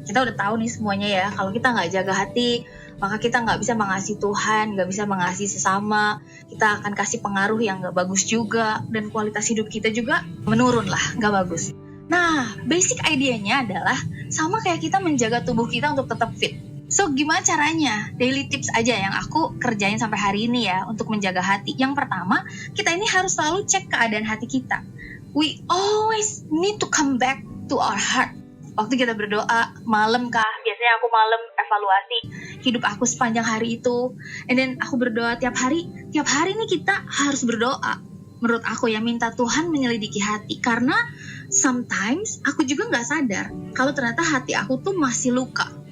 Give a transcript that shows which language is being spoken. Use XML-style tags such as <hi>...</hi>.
<id>Kita udah tahu nih semuanya ya, kalau kita nggak jaga hati, maka kita nggak bisa mengasihi Tuhan, nggak bisa mengasihi sesama, kita akan kasih pengaruh yang nggak bagus juga, dan kualitas hidup kita juga menurun lah, nggak bagus. Nah, basic idenya adalah sama kayak kita menjaga tubuh kita untuk tetap fit. So, gimana caranya?</id> <en>Daily tips</en> <id>aja yang aku kerjain sampai hari ini ya, untuk menjaga hati. Yang pertama, kita ini harus selalu cek keadaan hati kita.</id> <en>We always need to come back to our heart.</en> <id>Waktu kita berdoa, malam kah? Biasanya aku malam evaluasi hidup aku sepanjang hari itu.</id> <en>And then</en> <id>aku berdoa tiap hari nih kita harus berdoa. Menurut aku ya, minta Tuhan menyelidiki hati. Karena sometimes aku juga gak sadar kalau ternyata hati aku tuh masih luka.</id>